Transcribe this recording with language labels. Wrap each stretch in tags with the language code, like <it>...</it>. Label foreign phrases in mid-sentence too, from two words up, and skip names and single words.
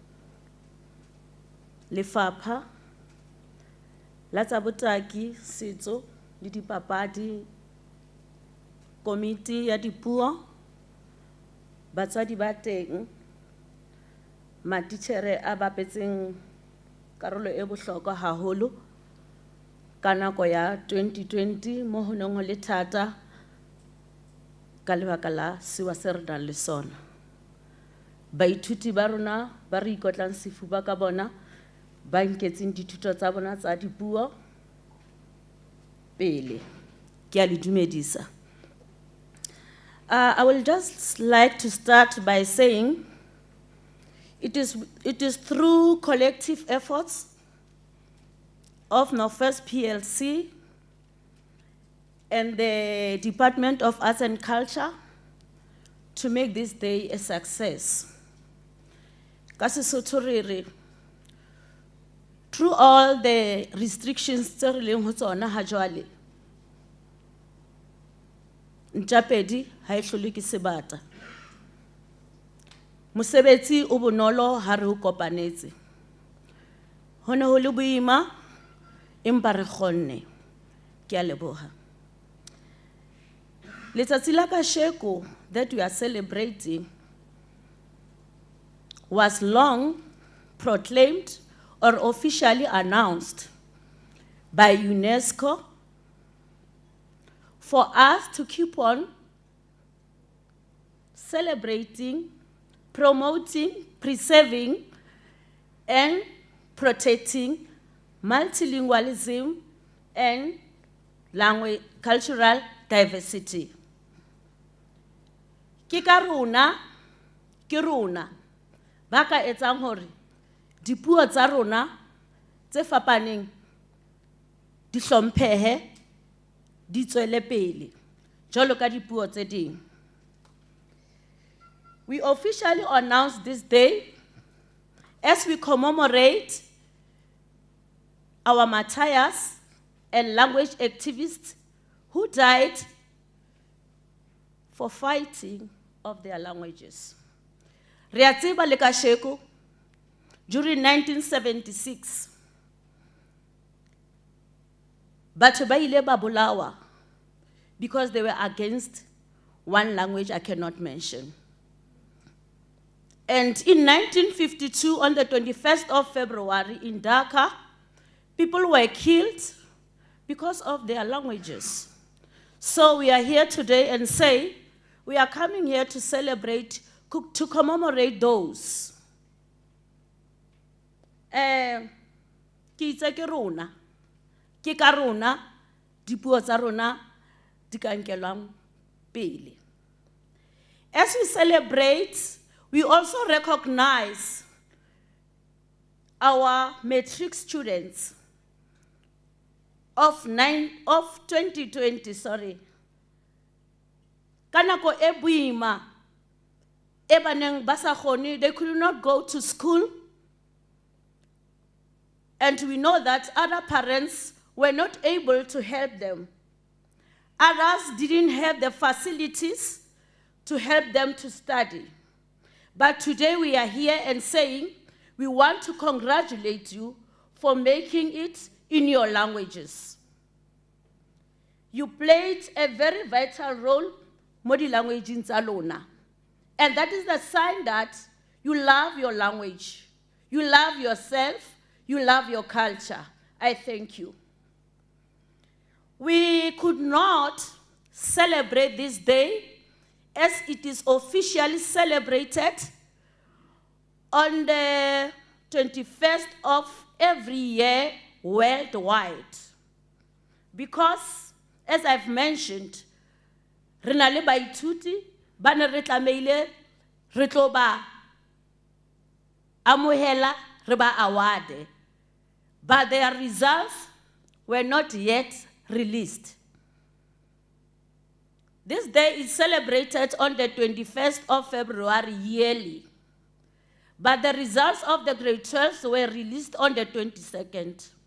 <st>lefapha la tsa botaki, setso le dipapadi, komiti ya dipuo, batswadi ba teng, matitjhere a bapetseng karolo e bohlokwa haholo ka nako ya 2020 mo ho neng ho le thata ka lebaka la sewa se re nang le sona. Baithuti ba rona ba re ikotlang sefuba ka bona ba nketseng dithuto tsa bona tsa dipuo pele. Ke a le dumedisa.</st> <en>I will just like to start by saying it is through collective efforts of Northwest PLC and the Department of Arts and Culture to make this day a success.</en> <st>Ka Cesoto re re,</st> <en>through all the restrictions</en> <st>tse re leng ho tsona ha jwale, ntjapedi ha e hlole ke sebata. Mosebetsi o bonolo ha re ho kopanetse. Ho ne ho le boima, empa re kgonne. Ke a leboha. Letsatsi la kasheko</st> <en>that we are celebrating was long proclaimed or officially announced by UNESCO for us to keep on celebrating, promoting, preserving, and protecting multilingualism and language, cultural diversity.</en> <st>Ke ka rona, ba ka etsang hore dipuo tsa rona tse fapaneng di hlomphehe, di tswele pele, jwalo ka dipuo tse ding.</st> <en>We officially announce this day as we commemorate our martyrs and language activists who died for fighting of their languages.</en> <st>Re a tseba le kasheko,</st> <en>during 1976,</en> <st>batho ba ile ba bolawa</st> <en>because they were against one language I cannot mention. And in 1952, on the 21st of February in Dhaka, people were killed because of their languages. So we are here today and say, we are coming here to celebrate, to commemorate those.</en> <st>Ki itse ke rona, ke ka rona, dipuo tsa rona di ka nkelwang pele.</st> <en>As we celebrate, we also recognize our matric students of 2020, sorry.</en> <st>Kanako e boima, e baneng ba sa kgone,</st> <en>they could not go to school. And we know that other parents were not able to help them. Others didn't have the facilities to help them to study. But today we are here and saying, we want to congratulate you for making it in your languages. You played a very vital role</en> <st>mo di languageng tsa lona.</st> <en>And that is the sign that you love your language, you love yourself, you love your culture. I thank you. We could not celebrate this day as it is officially celebrated on the 21st of every year worldwide. Because, as I've mentioned,</en> <st>re na le baithuti ba ne re tlameile re tlo ba amohela re ba award,</st> <en>but their results were not yet released. This day is celebrated on the 21st of February yearly, but the results of the grade 12s were released on the 22nd.</en>